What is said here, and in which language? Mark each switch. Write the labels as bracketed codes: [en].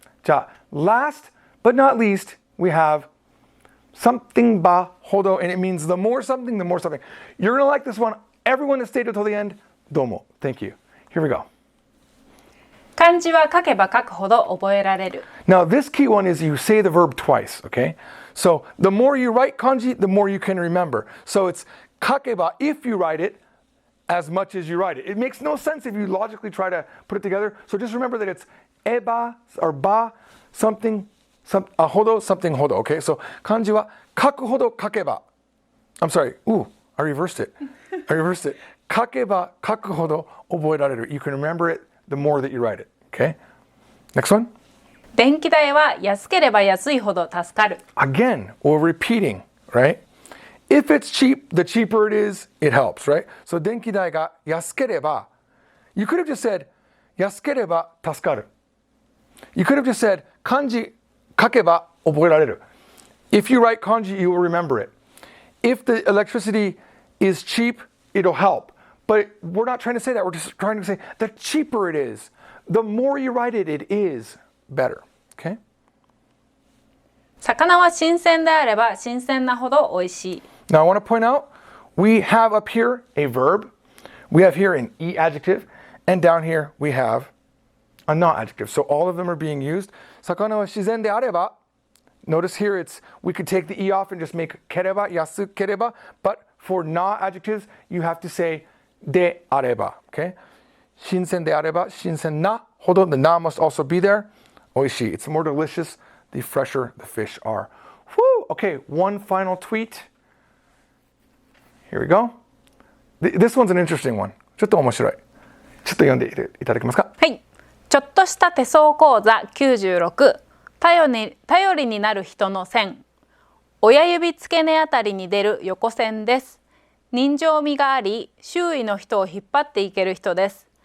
[en] じゃあ、last but not least, we have something ba HODO, and it means the more something, the more something. You're going to like this one. Everyone that stayed until the end, domo. Thank you. Here we go. [ja] 漢字は書けば書くほど覚えられる。 [en] Now, this key one is you say the verb twice, okay? So the more you write kanji, the more you can remember. So it's kakeba if you write it as much as you write it. It makes no sense if you logically try to put it together. So just remember that it's eba or ba something HODO something HODO, okay? So kanji wa kaku hodo kakeba. I'm sorry. I reversed it. Kakeba kaku hodo oboerareru. You can remember it the more that you write it, okay? Next one. [ja] 電気代は安ければ安いほど助かる。 [en] Again, we're repeating, right? If it's cheap, the cheaper it is, it helps, right? So, [ja] 電気代が安ければ, [en] you could have just said, [ja] 安ければ助かる. [en] You could have just said, [ja] 漢字書けば覚えられる. [en] If you write kanji, you will remember it. If the electricity is cheap, it'll help. But we're not trying to say that. We're just trying to say the cheaper it is, the more you write it, it is better. Okay? [ja] 魚は新鮮であれば新鮮なほど美味しい。 [en] Now I want to point out, we have up here a verb, we have here an e adjective, and down here we have a not adjective. So all of them are being used. [ja] 魚は自然であれば, [en] notice here we could take the e off and just make ければ, [ja] 安ければ, [en] but for not adjectives, you have to say であれば, okay? [ja] 新鮮であれば, 新鮮なほど, [en] the na must also be there. [ja] 美味しい. [en] It's more delicious the fresher the fish are. Whew! Okay, one final tweet. Here we go. This one's an interesting one. [ja] ちょっと面白い。ちょっと読んでいただけますか？はい。ちょっとした手相講座96。頼りになる人の線。親指付け根あたりに出る横線です。人情味があり、周囲の人を引っ張っていける人です。